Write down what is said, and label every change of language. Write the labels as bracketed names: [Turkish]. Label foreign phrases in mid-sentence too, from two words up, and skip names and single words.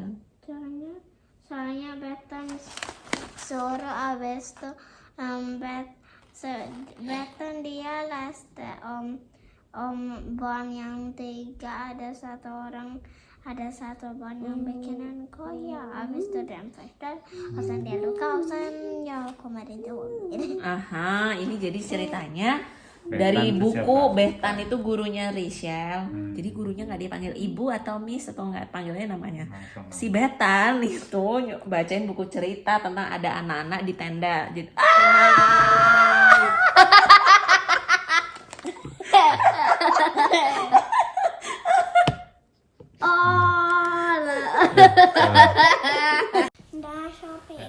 [Indonesian] Soalnya Betan suruh abis itu Betan dia barn yang 3 ada satu barn yang bikinan koya. Abis itu [Swedish] den första och sen det Luka och sen jag kommer inte ihåg. [Indonesian] Aha, ini jadi ceritanya Behtan dari itu buku siapa? Behtan itu gurunya Rachel. Jadi gurunya nggak dipanggil ibu atau miss atau nggak panggilnya namanya. Langsung. Si Behtan itu bacain buku cerita tentang ada anak-anak di tenda. Jadi [Swedish] Där shopping.